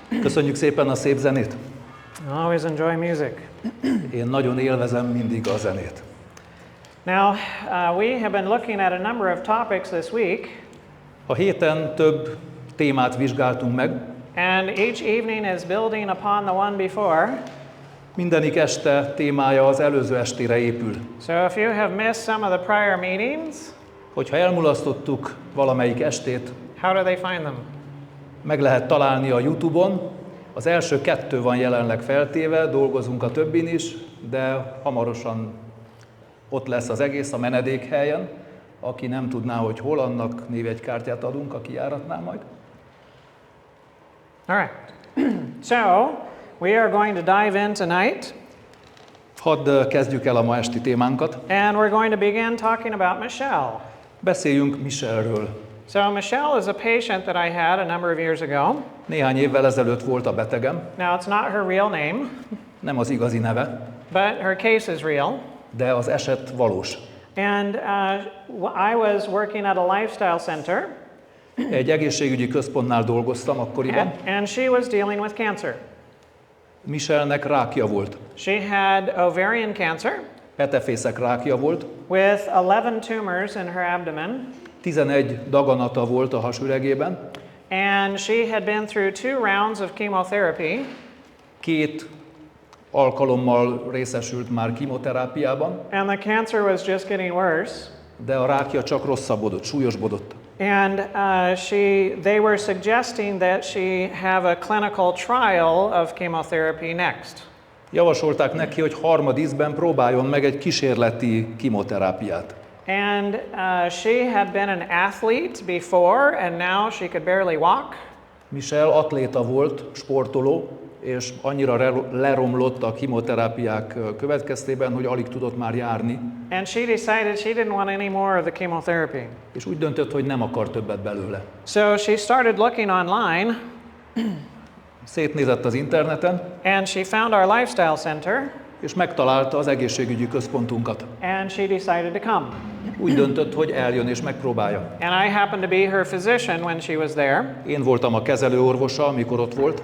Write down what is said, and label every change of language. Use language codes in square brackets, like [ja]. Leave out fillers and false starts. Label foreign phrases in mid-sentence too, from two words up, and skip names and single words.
[hu] Köszönjük szépen a szép zenét. [en] I always enjoy music. [hu] Én nagyon élvezem mindig a zenét. [en] Now, we have been looking at a number of topics this week, [hu] A héten több témát vizsgáltunk meg. [en] and each evening is building upon the one before. [hu] Mindenik este témája az előző estére épül. [en] So if you have missed some of the prior meetings, [hu] Hogyha elmulasztottuk valamelyik estét, [en] how do they find them? [hu] meg lehet találni a YouTube-on. Az első 2 van jelenleg feltéve, dolgozunk a többin is, de hamarosan ott lesz az egész a menedékhelyen. Aki nem tudná, hogy hol, annak névjegykártyát adunk, aki járatná majd. [en] All right. So, we are going to dive in tonight, [hu] Hadd kezdjük el a ma esti témánkat. [en] and we're going to begin talking about Michelle. [hu] Beszéljünk Michelről. [en] So Michelle is a patient that I had a number of years ago. [hu] Néhány évvel ezelőtt volt a betegem, [en] Now, it's not her real name, [hu] nem az igazi neve, [en] but her case is real. [hu] de az eset valós. [en] And I was working at a lifestyle center, [hu] Egy egészségügyi központnál dolgoztam akkoriban. [en] and she was dealing with cancer. [hu] Michelnek rákja volt. [en] She had ovarian cancer [hu] Petefészek rákja volt. [en] with 11 tumors in her abdomen, [hu] 11 daganata volt a hasüregében. [en] and she had been through 2 rounds of chemotherapy, [hu] 2 alkalommal részesült már kemoterápiában, [en] and the cancer was just getting worse. [hu] de a rákja csak rosszabbodott, súlyosbodott. [en] And they were suggesting that she have a clinical trial of chemotherapy next. [hu] Javasolták neki, hogy harmadízben próbáljon meg egy kísérleti kemoterápiát. [en] And she had been an athlete before, and now she could barely walk. [hu] Michel atléta volt, sportoló, és annyira leromlott a kemoterápiák következtében, hogy alig tudott már járni, [en] And she decided she didn't want any more of the chemotherapy. [hu] és úgy döntött, hogy nem akar többet belőle. [en] So she started looking online, [hu] Szétnézett az interneten, [en] and she found our lifestyle center, [hu] és megtalálta az egészségügyi központunkat. [en] and she decided to come. [hu] Úgy döntött, hogy eljön és megpróbálja. [en] And I happened to be her physician when she was there. [hu] Én voltam a kezelőorvosa, amikor ott volt.